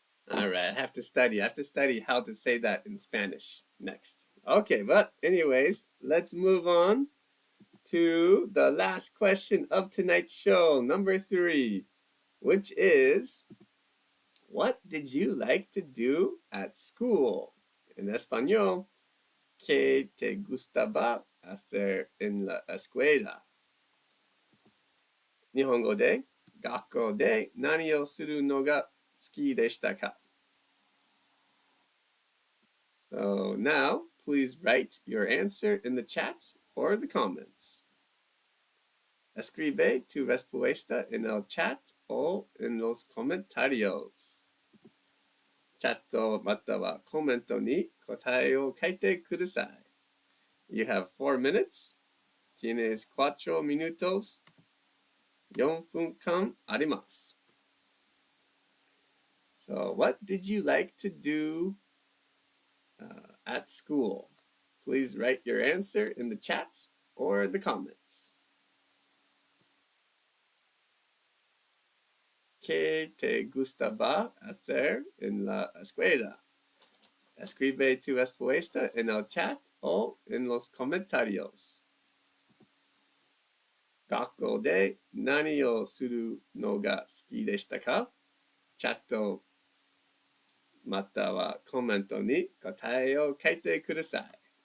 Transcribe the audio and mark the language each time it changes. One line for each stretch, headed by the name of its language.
English: All right, I have to study. I have to study how to say that in Spanish next. Okay, but anyways, let's move on to the last question of tonight's show, number 3, which is, what did you like to do at school?
Spanish: En español, ¿qué te gustaba hacer en la escuela?
Japanese: 日本語で、学校で何をするのが好きでしたか?
English: So now, please write your answer in the chat or the comments.
Spanish: Escribe tu respuesta en el chat o en los comentarios.
Japanese: チャットまたはコメントに答えを書いてください.
English: You have 4 minutes.
Spanish: Tienes 4 minutos.
Japanese: 4分間あります.
English: So, what did you like to do at school? Please write your answer in the chat or the comments.
Spanish: ¿Qué te gustaba hacer en la escuela? Escribe tu respuesta en el chat o en los comentarios.
Japanese: 学校で何をするのが好きでしたか? チャットまたはコメントに答えを書いてください.